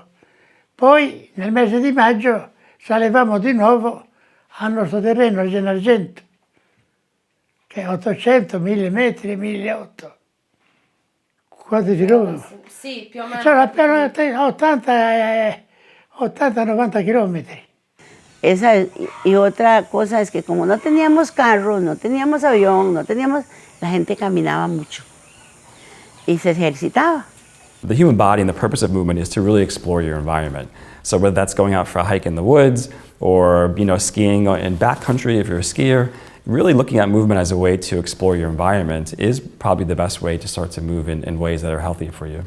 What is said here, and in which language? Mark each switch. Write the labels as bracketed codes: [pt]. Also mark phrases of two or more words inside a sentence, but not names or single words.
[it] Poi nel mese di maggio salivamo di nuovo al nostro terreno, al Gennargentu, che è 800, 1000 metri, 1800. Quanti chilometri? Sì, più o meno. [es] Cioè, 80-90 kilómetros. Esa y otra cosa es que como no teníamos carro, no teníamos avión, la gente caminaba mucho y se ejercitaba. [en] The human body and the purpose of movement is to really explore your environment. So whether that's going out for a hike in the woods or skiing in backcountry if you're a skier, really looking at movement as a way to explore your environment is probably the best way to start to move in ways that are healthy for you.